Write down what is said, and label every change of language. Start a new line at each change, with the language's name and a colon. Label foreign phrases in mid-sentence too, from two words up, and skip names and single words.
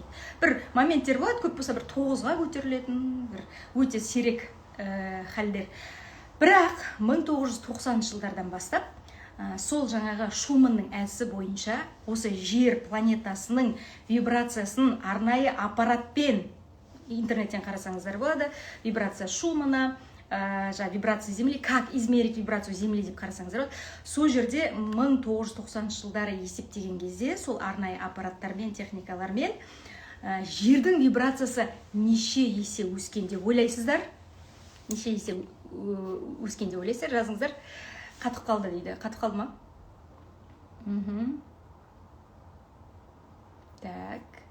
Kazakh: Бір моменттер болады, көп болса бір 9-ға көтерілетін, бір өте сирек халдер. Бірақ 1990 жылдардан бастап, сол жаңағы Шуманның әдісі бойынша осы жер планетасының вибрациясын арнайы аппаратпен, интернеттен қарасаңыздар болады,
Russian: вибрация Шумана, вибрация Земли, как измерить вибрацию Земли
Kazakh: деп қарасаңыздар болады. Сол жерде 1990 жылдары есептеген кезде сол арнайы аппараттармен, техникалармен жердің вибрациясы неше есе өскен деп ойлайсыздар? Неше есе өскен деп ойлайсыздар? Жазыңыздар. Қатып қалды дейді. Қатып қалды ма? Так.